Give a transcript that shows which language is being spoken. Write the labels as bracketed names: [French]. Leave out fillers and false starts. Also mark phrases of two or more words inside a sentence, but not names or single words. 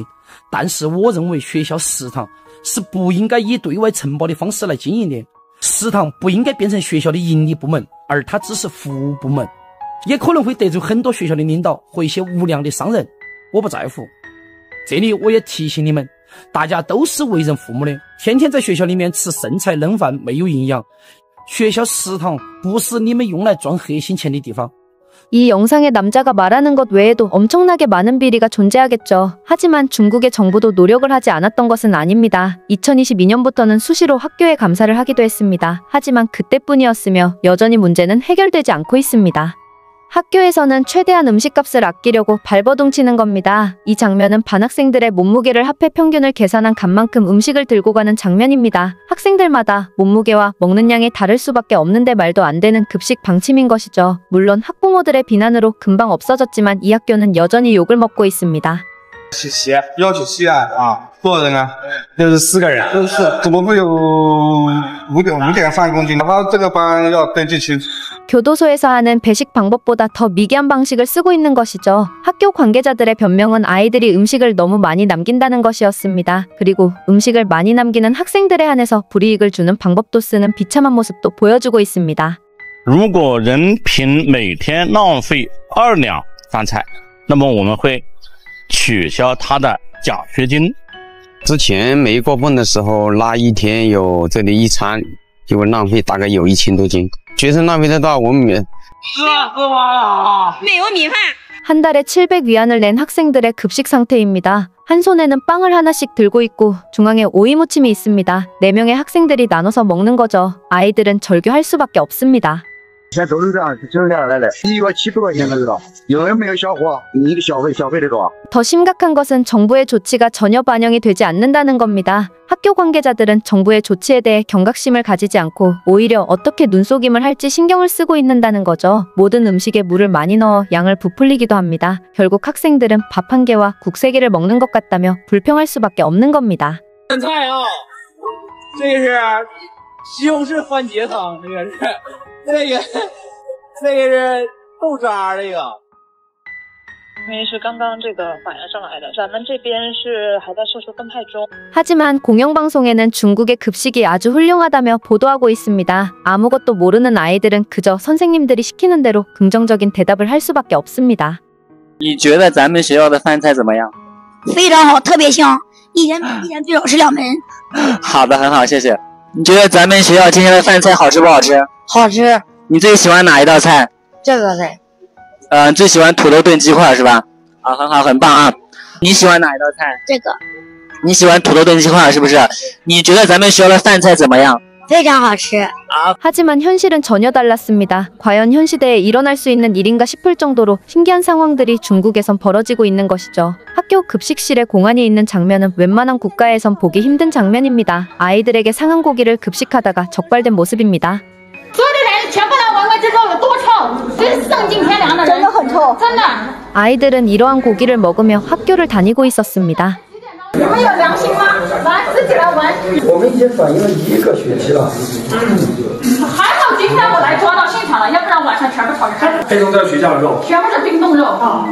[Chinese] 但是我认为学校食堂是不应该以对外承包的方式来经营的，食堂不应该变成学校的盈利部门，而它只是服务部门，也可能会得罪很多学校的领导和一些无良的商人。我不在乎。这里我也提醒你们，大家都是为人父母的，天天在学校里面吃剩菜冷饭没有营养，学校食堂不是你们用来赚黑心钱的地方。 [Korean] 이 영상에 남자가 말하는 것 외에도 엄청나게 많은 비리가 존재하겠죠. 하지만 중국의 정부도 노력을 하지 않았던 것은 아닙니다. 2022년부터는 수시로 학교에 감사를 하기도 했습니다. 하지만 그때뿐이었으며 여전히 문제는 해결되지 않고 있습니다. 학교에서는 최대한 음식값을 아끼려고 발버둥 치는 겁니다. 이 장면은 반 학생들의 몸무게를 합해 평균을 계산한 값만큼 음식을 들고 가는 장면입니다. 학생들마다 몸무게와 먹는 양이 다를 수밖에 없는데 말도 안 되는 급식 방침인 것이죠. 물론 학부모들의 비난으로 금방 없어졌지만 이 학교는 여전히 욕을 먹고 있습니다. [Chinese] 要求西安啊，多少人啊？64个人。64，怎么会有5.3公斤？他这个班要登记清楚。 [Korean] 교도소에서 하는 배식 방법보다 더 미개한 방식을 쓰고 있는 것이죠. 학교 관계자들의 변명은 아이들이 음식을 너무 많이 남긴다는 것이었습니다. 그리고 음식을 많이 남기는 학생들에 한해서 불이익을 주는 방법도 쓰는 비참한 모습도 보여주고 있습니다. [Chinese] 如果人均每天浪费2两饭菜，那么我们会取消他的奖学金。之前没过分的时候，那一天有这里一餐就浪费大概有1000多斤。学生浪费的大，我们喝吗？没有米饭。 [Korean] 한 달에 700위안을 낸 학생들의 급식 상태입니다. 한 손에는 빵을 하나씩 들고 있고 중앙에 오이 무침이 있습니다. 4명의 학생들이 나눠서 먹는 거죠. 아이들은 절규할 수밖에 없습니다. [Chinese] 现在都是这样来的，1月70块钱的知道，因为没有消化，你的消费的多。 [Korean] 더 심각한 것은 정부의 조치가 전혀 반영이 되지 않는다는 겁니다. 학교 관계자들은 정부의 조치에 대해 경각심을 가지지 않고 오히려 어떻게 눈속임을 할지 신경을 쓰고 있는다는 거죠. 모든 음식에 물을 많이 넣어 양을 부풀리기도 합니다. 결국 학생들은 밥 1개와 국 3개를 먹는 것 같다며 불평할 수밖에 없는 겁니다. [Chinese] 这个是西红柿番茄汤，这个是，这个是豆渣，这个。因为是刚刚这个反映上来的，咱们这边是还在社区分派中。 [Korean] 하지만 공영방송에는 중국의 급식이 아주 훌륭하다며 보도하고 있습니다. 아무것도 모르는 아이들은 그저 선생님들이 시키는 대로 긍정적인 대답을 할 수밖에 없습니다. [Chinese] 你觉得咱们学校的饭菜怎么样？非常好，特别香，一人最少吃2门。好的，很好，谢谢。你觉得咱们学校今天的饭菜好吃不好吃？好吃。你最喜欢哪一道菜？这个菜。最喜欢土豆炖鸡块是吧？啊，很好，很棒啊！你喜欢哪一道菜？这个。你喜欢土豆炖鸡块是不是？你觉得咱们学校的饭菜怎么样？非常好吃。 [Korean] 하지만 현실은 전혀 달랐습니다. 과연 현 시대에 일어날 수 있는 일인가 싶을 정도로 신기한 상황들이 중국에선 벌어지고 있는 것이죠. 학교 급식실에 공안이 있는 장면은 웬만한 국가에선 보기 힘든 장면입니다. 아이들에게 상한 고기를 급식하다가 적발된 모습입니다. [Chinese] 所有的人全部来闻闻这肉有多臭，这是丧尽天良的人，真的很臭，真的。 [Korean] 아이들은 이러한 고기를 먹으며 학교를 다니고 있었습니다. [Chinese] 你们有良心吗？来，自己来闻。我们已经反映了1个学期了。还好今天我来抓到现场了，要不然晚上全部炒成黑龙江学校的肉，全部是冰冻肉啊。